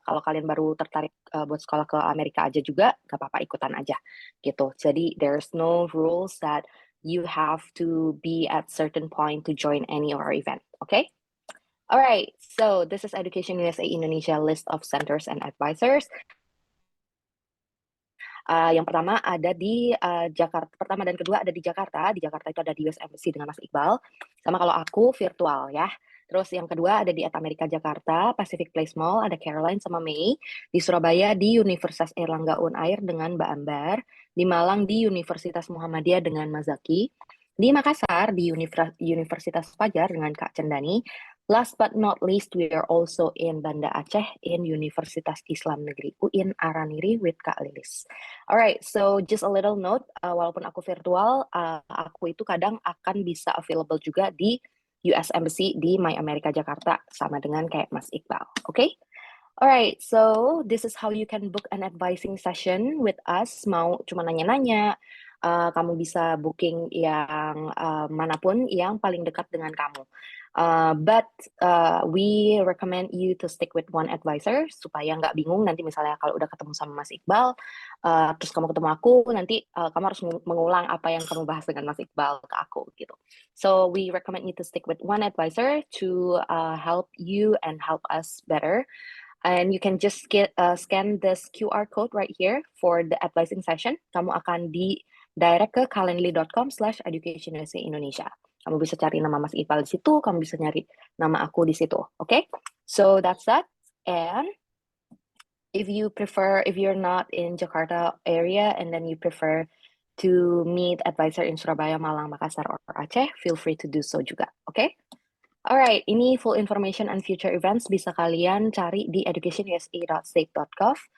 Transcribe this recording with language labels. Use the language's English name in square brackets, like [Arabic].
[Indonesian] Kalau kalian baru tertarik buat sekolah ke Amerika aja juga, gak apa-apa, ikutan aja gitu. [English] Jadi there's no rules that you have to be at certain point to join any of our event, okay? All right, so this is Education USA Indonesia list of centers and advisors. [Indonesian] Yang pertama ada di Jakarta, pertama dan kedua ada di Jakarta. Di Jakarta itu ada di US Embassy dengan Mas Iqbal. Sama kalau aku virtual ya. Terus yang kedua ada di At Amerika Jakarta, Pacific Place Mall, ada Caroline sama Mei. Di Surabaya di Universitas Airlangga Unair dengan Mbak Ambar. Di Malang di Universitas Muhammadiyah dengan Mas Zaki. Di Makassar di Universitas Fajar dengan Kak Cendani. [English] Last but not least, we are also in Banda Aceh in Universitas Islam Negeri UIN Araniri with Kak Lilis. Alright, so just a little note, [Indonesian] walaupun aku virtual, aku itu kadang akan bisa available juga di US Embassy di My America Jakarta sama dengan kayak Mas Iqbal, okay? [English] Alright, so this is how you can book an advising session with us. [Indonesian] Mau cuma nanya-nanya, kamu bisa booking yang manapun yang paling dekat dengan kamu. [English] But we recommend you to stick with one advisor [Indonesian] supaya nggak bingung nanti misalnya kalau udah ketemu sama Mas Iqbal, terus kamu ketemu aku, nanti kamu harus mengulang apa yang kamu bahas dengan Mas Iqbal ke aku gitu. [English] So we recommend you to stick with one advisor to help you and help us better. And you can just scan this QR code right here for the advising session. [Indonesian] Kamu akan direct ke calendly.com/educationusa Indonesia. Kamu bisa cari nama Mas Iqbal di situ, kamu bisa nyari nama aku di situ, okay? [English] So that's that. And if you're not in Jakarta area and then you prefer to meet advisor in Surabaya, Malang, Makassar, or Aceh, feel free to do so juga. Okay? Alright, ini full information and future events [Indonesian] bisa kalian cari di [English] educationusa.state.gov.